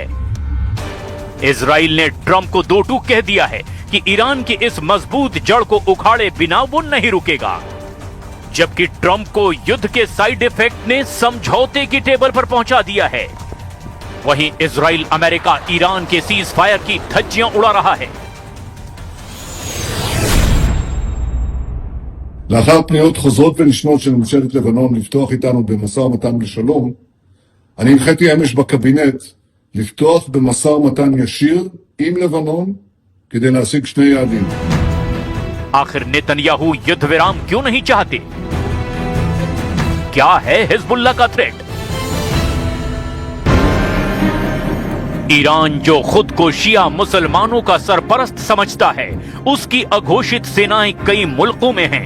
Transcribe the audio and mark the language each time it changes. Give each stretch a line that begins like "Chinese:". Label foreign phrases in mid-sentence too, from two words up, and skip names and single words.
Hindi: इजराइल ने ट्रंप को दो टूक कह दिया है कि ईरान की इस मजबूत जड़ को उखाड़े बिना वो नहीं रुकेगा, जबकि ट्रंप को युद्ध के
English: side effect
Hindi: ने समझौते की टेबल पर पहुंचा दिया है। वहीं इजराइल, अमेरिका ईरान के
English: cease fire
Hindi: की धज्जियां उड़ा रहा है।
Hebrew: לאחר פניות חוזרות ונשנות של ממשלת לבנון לפתוח איתנו במשא ומתן לשלום, אני הנחיתי אמש בקבינט לפתוח במשא ומתן ישיר עם לבנון כדי להשיג שני יעדים.
Hindi: आखिर नेतन्याहू युद्ध विराम क्यों नहीं चाहते? क्या है हिजबुल्ला का थ्रेट? ईरान जो खुद को शिया मुसलमानों का सरपरस्त समझता है, उसकी अघोषित सेनाएं कई मुल्कों में हैं।